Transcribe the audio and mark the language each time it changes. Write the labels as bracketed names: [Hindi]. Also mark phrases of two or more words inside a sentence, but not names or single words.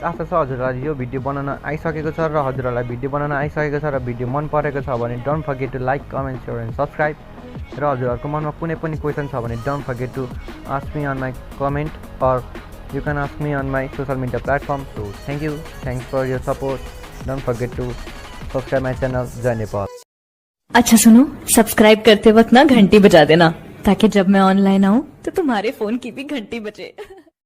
[Nepali] आशा छ हजुरलाई यो भिडियो बनाउन आइसकेको छ र हजुरहरूलाई भिडियो बनाउन आइसकेको छ र भिडियो मन परेको छ भने [English] don't forget to like, comment, share and subscribe. [Nepali] र हजुरहरूको मनमा कुनै पनि क्वेसन छ भने [English] don't forget to ask me on my comment or you can ask me on my social media platform. so thanks for your support. don't forget to subscribe my channel [Nepali] जय नेपाल। [Hindi] अच्छा सुनो, सब्सक्राइब करते वक्त ना घंटी बजा देना ताकि जब मैं ऑनलाइन आऊँ तो तुम्हारे फोन की भी घंटी बजे।